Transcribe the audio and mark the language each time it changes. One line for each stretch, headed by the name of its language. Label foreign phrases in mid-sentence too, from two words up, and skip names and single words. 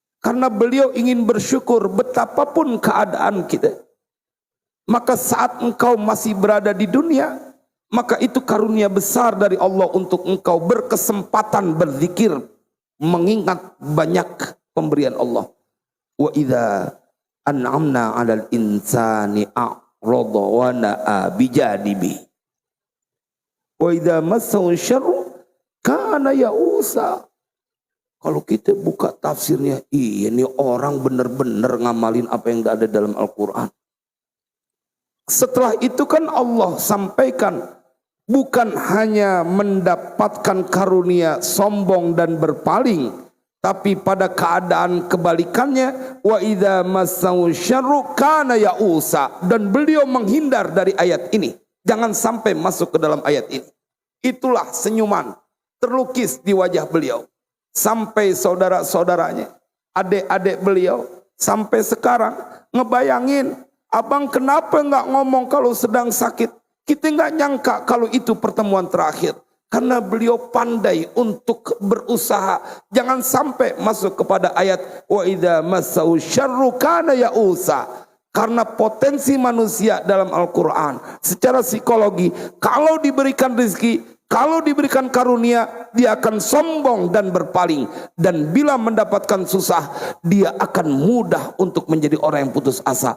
Indonesian: Karena beliau ingin bersyukur betapapun keadaan kita. Maka saat engkau masih berada di dunia, maka itu karunia besar dari Allah untuk engkau berkesempatan berzikir, mengingat banyak pemberian Allah.
Arabic: وإذا أنعمنا على الإنسان أعرض ونأى بجانبه. وإذا مسه الشر كان يئوسا.
Indonesian: Kalau kita buka tafsirnya, ini orang benar-benar ngamalin apa yang ada dalam Al-Quran. Setelah itu kan Allah sampaikan, bukan hanya mendapatkan karunia sombong dan berpaling, tapi pada keadaan kebalikannya,
Arabic: وإذا مسه الشر كان يئوسا,
Indonesian: dan beliau menghindar dari ayat ini. Jangan sampai masuk ke dalam ayat ini. Itulah senyuman terlukis di wajah beliau. Sampai saudara-saudaranya, adik-adik beliau, sampai sekarang ngebayangin, abang kenapa nggak ngomong kalau sedang sakit? Kita nggak nyangka kalau itu pertemuan terakhir. Karena beliau pandai untuk berusaha. Jangan sampai masuk kepada ayat
Arabic: وإذا مسه الشر كان يئوسا.
Indonesian: Karena potensi manusia dalam Al-Quran secara psikologi, kalau diberikan rezeki, kalau diberikan karunia, dia akan sombong dan berpaling. Dan bila mendapatkan susah, dia akan mudah untuk menjadi orang yang putus asa.